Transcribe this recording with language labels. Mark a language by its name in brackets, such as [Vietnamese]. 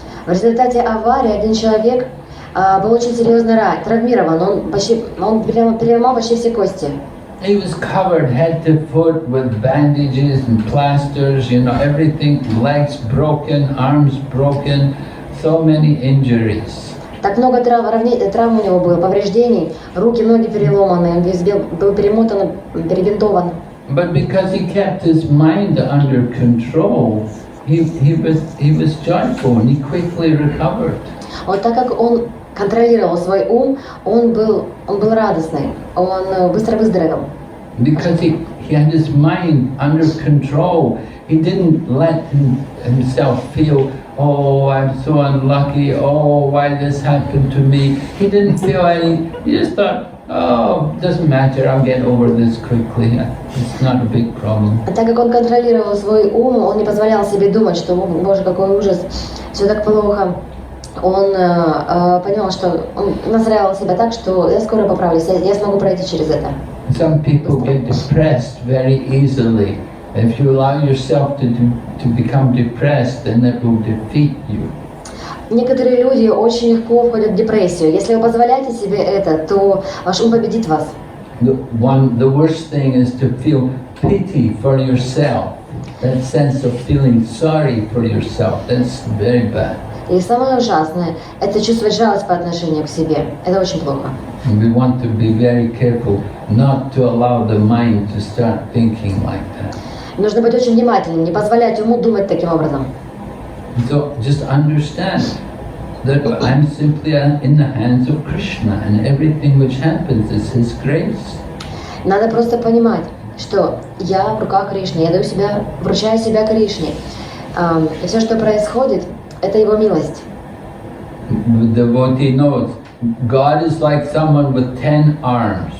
[Russian] В результате аварии один человек был очень серьезно травмирован. Он переломал почти все кости. [English] He was covered head to foot with bandages and plasters, you know, everything, legs broken, arms broken, so many injuries. [Russian] Так много травм у него было, повреждений, руки, ноги переломаны, он весь был перемотан, перебинтован. [English] But because he kept his mind under control, he was joyful and he quickly recovered. [Russian] Вот так как он контролировал свой ум, он был радостный, он быстро выздоровел. [English] Because he had his mind under control, he didn't let himself feel, oh, I'm so unlucky, oh, why this happened to me. He didn't feel any, he just thought, oh, it doesn't matter, I'll get over this quickly, it's not a big problem. [Russian] А так как он контролировал свой ум, он не позволял себе думать, что, боже, какой ужас, все так плохо. Он понял, что он настраивал себя так, что я скоро поправлюсь, я смогу пройти через это. [English] Some people get depressed very easily. If you allow yourself to become depressed, then it will defeat you. [Russian] Некоторые люди очень легко входят в депрессию. Если вы позволяете себе это, то ваш ум победит вас. [English] The worst thing is to feel pity for yourself. That sense of feeling sorry for yourself, that's very bad. [Russian] И самое ужасное – это чувствовать жалость по отношению к себе. Это очень плохо. [English] And we want to be very careful not to allow the mind to start thinking like that. [Russian] Нужно быть очень внимательным, не позволять уму думать таким образом. [English] So just understand that I'm simply in the hands of Krishna, and everything which happens is His grace. [Russian] Надо просто понимать, что я в руках Кришны, я вручаю себя Кришне. И все, что происходит, это Его милость. [English] The devotee knows God is like someone with 10 arms.